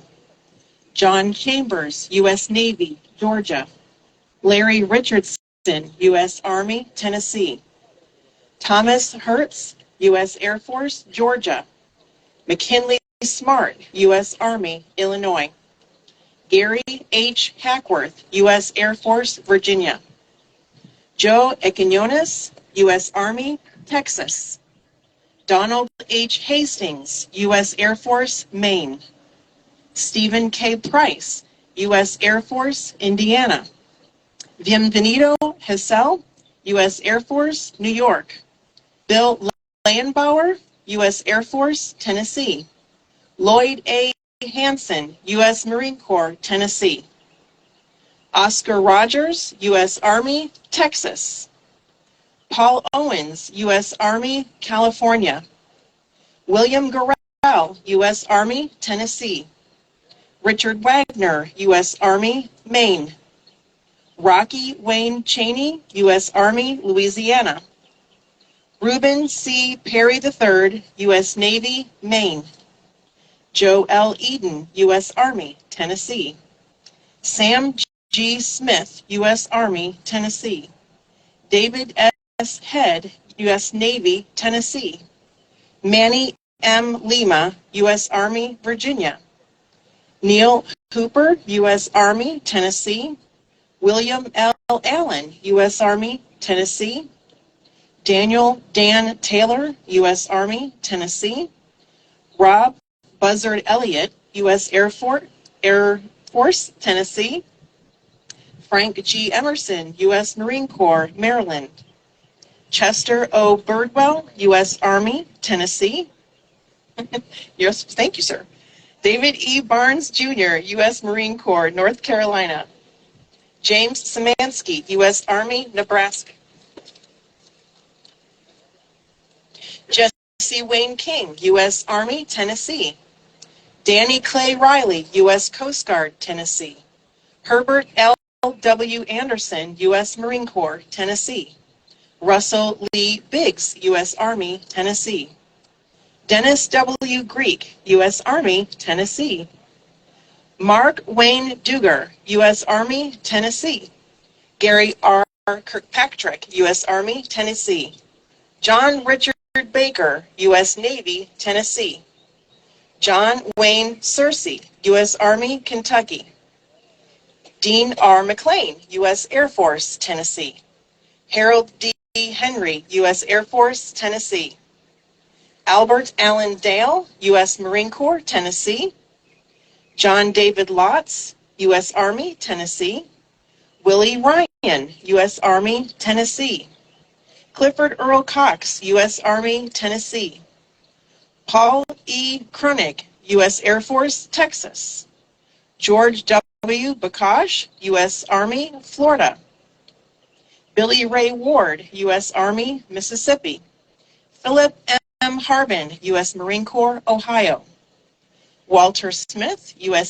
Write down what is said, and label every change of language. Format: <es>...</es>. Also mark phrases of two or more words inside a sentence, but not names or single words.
<en>John Chambers, U.S. Navy, Georgia. Larry Richardson, U.S. Army, Tennessee. Thomas Hertz, U.S. Air Force, Georgia. McKinley Smart, U.S. Army, Illinois. Gary H. Hackworth, U.S. Air Force, Virginia. Joe Equinones, U.S. Army, Texas. Donald H. Hastings, U.S. Air Force, Maine. Stephen K. Price, U.S. Air Force, Indiana. Bienvenido Hessel, U.S. Air Force, New York. Bill Landbauer, U.S. Air Force, Tennessee. Lloyd A. Hansen, U.S. Marine Corps, Tennessee. Oscar Rogers, U.S. Army, Texas. Paul Owens, U.S. Army, California. William Garrell, U.S. Army, Tennessee. Richard Wagner, U.S. Army, Maine. Rocky Wayne Cheney, U.S. Army, Louisiana. Reuben C. Perry III, U.S. Navy, Maine. Joe L. Eden, U.S. Army, Tennessee. Sam G. Smith, U.S. Army, Tennessee. David S. Head, U.S. Navy, Tennessee. Manny M. Lima, U.S. Army, Virginia. Neil Hooper, U.S. Army, Tennessee. William L. Allen, U.S. Army, Tennessee. Daniel Dan Taylor, U.S. Army, Tennessee. Rob Buzzard Elliott, U.S. Air Force, Tennessee. Frank G. Emerson, U.S. Marine Corps, Maryland. Chester O. Birdwell, U.S. Army, Tennessee. Yes, thank you, sir. David E. Barnes, Jr., U.S. Marine Corps, North Carolina. James Szymanski, U.S. Army, Nebraska. Jesse Wayne King, U.S. Army, Tennessee. Danny Clay Riley, U.S. Coast Guard, Tennessee. Herbert L. W. Anderson, U.S. Marine Corps, Tennessee. Russell Lee Biggs, U.S. Army, Tennessee. Dennis W. Greek, U.S. Army, Tennessee. Mark Wayne Duger, U.S. Army, Tennessee. Gary R. Kirkpatrick, U.S. Army, Tennessee. John Richard Baker, U.S. Navy, Tennessee. John Wayne Searcy, U.S. Army, Kentucky. Dean R. McLean, U.S. Air Force, Tennessee. Harold D. Henry, U.S. Air Force, Tennessee. Albert Allen Dale, U.S. Marine Corps, Tennessee. John David Lotz, U.S. Army, Tennessee. Willie Ryan, U.S. Army, Tennessee. Clifford Earl Cox, U.S. Army, Tennessee. Paul E. Kroenig, U.S. Air Force, Texas. George W. Bakash, U.S. Army, Florida. Billy Ray Ward, U.S. Army, Mississippi. Philip M. Harbin, U.S. Marine Corps, Ohio. Walter Smith, U.S.</en>